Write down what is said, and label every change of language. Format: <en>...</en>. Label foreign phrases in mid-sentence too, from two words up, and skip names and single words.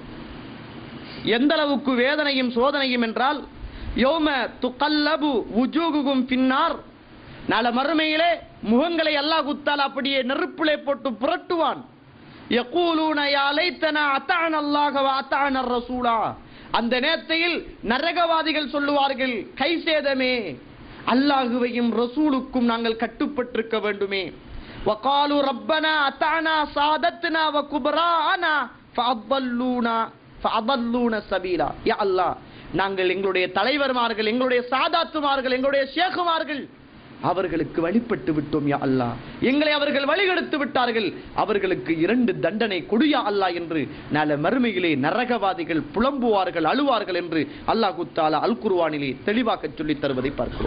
<ta>எந்த அளவுக்கு வேதனையும் சோதனையும் என்றால்,</ta> <ar>يوم تقلب وجوهكم في النار,</ar> <ta>நாளை மறுமையிலே முகங்களை அல்லாஹ் தஆலா அப்படியே நெருப்பிலே போட்டு புரட்டுவான்.</ta> <ar>يقولون يا ليتنا أطعنا الله وأطعنا الرسولا,</ar> <ta>அந்த நேரத்தில் நரகவாதிகள் சொல்லுவார்கள், கைசேதமே, அல்லாஹுவையும் ரசூலுக்கும் நாங்கள் கட்டுப்பட்டிருக்க வேண்டுமே.</ta> <ar>وقالوا ربنا أطعنا سادتنا وكبراءنا فأضلونا سبيلا. يا الله,</ar> <ta>நாங்கள் எங்களுடைய தலைவர்மார்கள், எங்களுடைய சாதாத்துமார்கள், எங்களுடைய ஷேகுமார்கள் அவர்களுக்கு வழிபட்டு விட்டோம்</ta> <ar>يا الله,</ar> <ta>எங்களை அவர்கள் வழிகெடுத்து விட்டார்கள், அவர்களுக்கு 2 தண்டனை கொடு</ta> <ar>يا الله</ar> <ta>என்று நாளை மறுமையிலே நரகவாதிகள் புலம்புவார்கள், அழுவார்கள் என்று அல்லாஹ் தஆலா அல் குர்ஆனிலே தெளிவாக சொல்லித் தருவதை பார்க்கிறோம்.</ta>